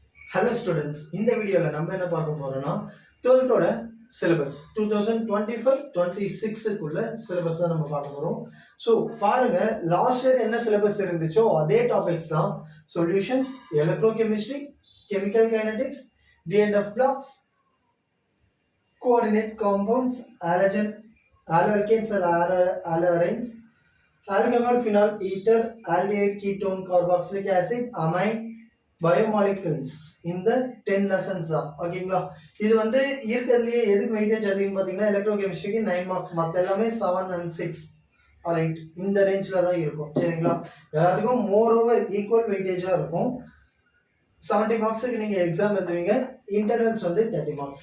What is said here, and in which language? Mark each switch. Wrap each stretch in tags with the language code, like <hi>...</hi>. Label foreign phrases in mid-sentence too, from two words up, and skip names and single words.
<en>Hello students,</en> <ta>இந்த வீடியோல நம்ம என்ன பார்க்க போறோம்னா 12th ஓட சிலபஸ் 2025-26 குள்ள சிலபஸ் தான் நம்ம பார்க்க போறோம். சோ பாருங்க,</ta> <en>last year</en> <ta>என்ன சிலபஸ் இருந்துச்சோ அதே டாபிக்ஸ் தான்.</ta> <en>solutions, electrochemistry, chemical kinetics, D&F blocks, coordinate compounds, alloalkanes or alloarenes, alcohol, phenol, ether, aldehyde, ketone, carboxylic acid, amine,</en> <ta>பயோமாலிகுல்ஸ் இந்த 10 லெசன்ஸ் தான். ஓகேங்களா? இது வந்து இருக்கிறதுலயே எதுக்கு வெயிட்டேஜ் அதிகம் பார்த்தீங்கன்னா எலக்ட்ரோகெமிஸ்ட்ரிக்கு 9 மார்க்ஸ், மற்ற எல்லாமே 7 and 6 ரைட் இந்த ரேஞ்சில் தான் இருக்கும். சரிங்களா? எல்லாத்துக்கும்</ta> <en>more over equal</en> <ta>வெயிட்டேஜாக இருக்கும். 70 மார்க்ஸுக்கு நீங்கள் எக்ஸாம் எழுதுவீங்க, இன்டர்னல்ஸ் வந்து 30 மார்க்ஸ்.</ta>